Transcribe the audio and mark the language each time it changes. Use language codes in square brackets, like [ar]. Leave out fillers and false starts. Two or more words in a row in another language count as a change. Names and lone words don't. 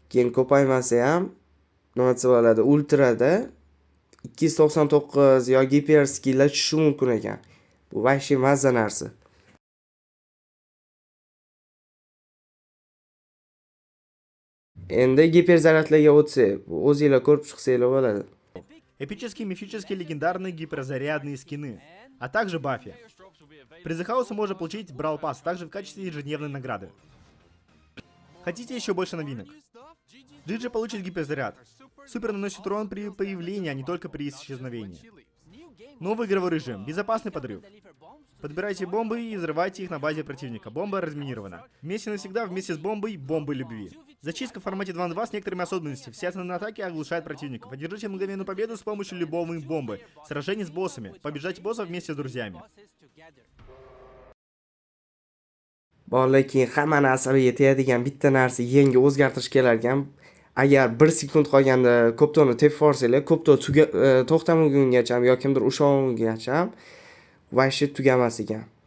[uz] Keyin ko'paymasa ham nima desa bo'ladi, ultrada 299 yo giperskiylar tushishi mumkin ekan. Bu vahshiy mazza narsa. Endi giperzaryadlarga o'tsak, o'zingizlar ko'rib chiqsanglar bo'ladi. [ru] Эпические, мифические, легендарные гиперзарядные скины, а также бафи. При The House можно получить Brawl Pass, также в качестве ежедневной награды. Хотите еще больше новинок? Джиджи получит гиперзаряд. Супер наносит урон при появлении, а не только при исчезновении. Новый игровой режим. Безопасный подрыв. Подбирайте бомбы и взрывайте их на базе противника. Бомба разминирована. Вместе навсегда, вместе с бомбой, бомбой любви. Зачистка в формате 2 на 2 с некоторыми особенностями. Все основные атаки оглушают противников. Одержите мгновенную победу с помощью любовной бомбы. Сражение с боссами. Побеждайте боссов вместе с друзьями. [uz] Bolalar, keyin hammani asabiga tegadigan bitta narsa yangi o'zgartirish kelar ekan. Agar 1 sekund qolganda koptonni tepib forsanglar, kopto to'xtamagungacha yoki kimdir ushlagungacha vahshiy tugamas ekan.